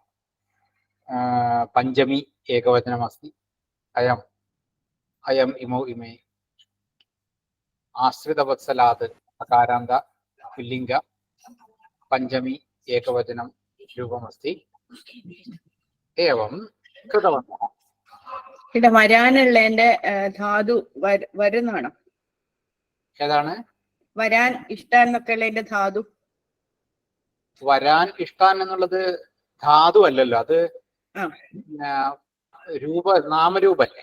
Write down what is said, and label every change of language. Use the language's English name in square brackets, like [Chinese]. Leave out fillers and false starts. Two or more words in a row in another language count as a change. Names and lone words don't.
[Sanskrit] पञ्चमी एकवचनमस्ति। अयम् अयम् इमौ इमे। आश्रितवत्सलात् अकारान्त पुल्लिङ्ग पञ्चमी एकवचनं रूपमस्ति। एवं कृतवन्तः। [Malayalam] ഇവിടെ വരാനുള്ളതിന്റെ ധാതു വരുന്നാണ്. ഏതാണ് വരാൻ ഇഷ്ടാൻ എന്നൊക്കെ ഉള്ളതിന്റെ ധാതു? വരാൻ ഇഷ്ടാൻ എന്നുള്ളത് ധാതു അല്ലല്ലോ, അത് നാമരൂപല്ലേ?